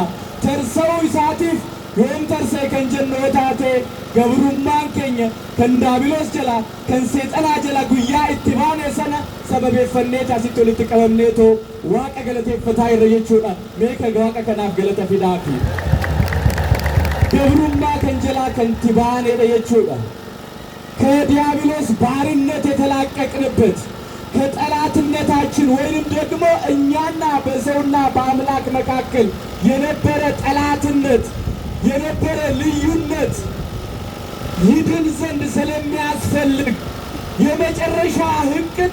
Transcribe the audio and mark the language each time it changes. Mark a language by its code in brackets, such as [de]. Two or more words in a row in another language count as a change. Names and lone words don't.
[om] Tarsa'uu isaatiif yoom tarsa'e kan jennu yoo taate, gabrummaan keenya kan daabiloos jala, kan seexanaa jala guyyaa itti baane sana sababeeffannee taasitti walitti qabamneetoo Waaqa galateeffataa irra jechuudha. Meeqa Waaqa kanaaf galata fidaafi. gabrummaa kan jalaa kan itti baanedha jechuudha። [am] ከዲያብሎስ ባርነት የተላቀቅንበት ከጠላትነታችን ወይንም ደግሞ እኛና በሰውና በአምላክ መካከል የነበረ ጠላትነት የነበረ ልዩነት ይድን ዘንድ ስለሚያስፈልግ የመጨረሻ ህቅታ